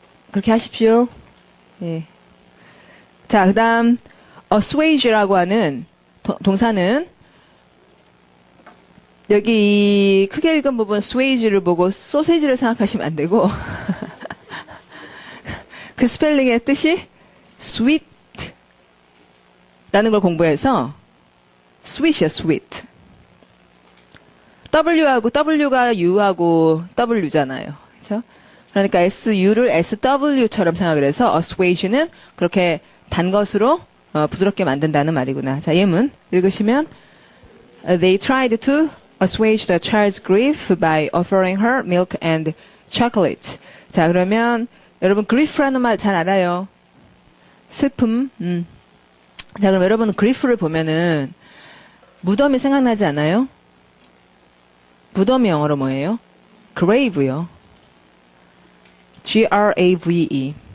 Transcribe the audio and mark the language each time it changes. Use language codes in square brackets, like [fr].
[ko] 그렇게 하십시오. 예. 자, 그 다음 assuage라고 하는 동사는 여기 크게 읽은 부분 assuage를 보고 소세지를 생각하시면 안 되고 그 스펠링의 뜻이 sweet라는 걸 공부해서 sweet이야, sweet. W하고 W가 U하고 W잖아요. 그렇죠? 그러니까 SU를 SW처럼 생각을 해서 assuage는 그렇게 단 것으로 부드럽게 만든다는 말이구나. 자, 예문 읽으시면 [en] They tried to assuage the child's grief by offering her milk and chocolate. [ko] 자, 그러면 여러분 grief라는 말 잘 알아요. 슬픔. 자, 그럼 여러분 grief를 보면은 무덤이 생각나지 않아요? 무덤이 영어로 뭐예요? grave요. Grave.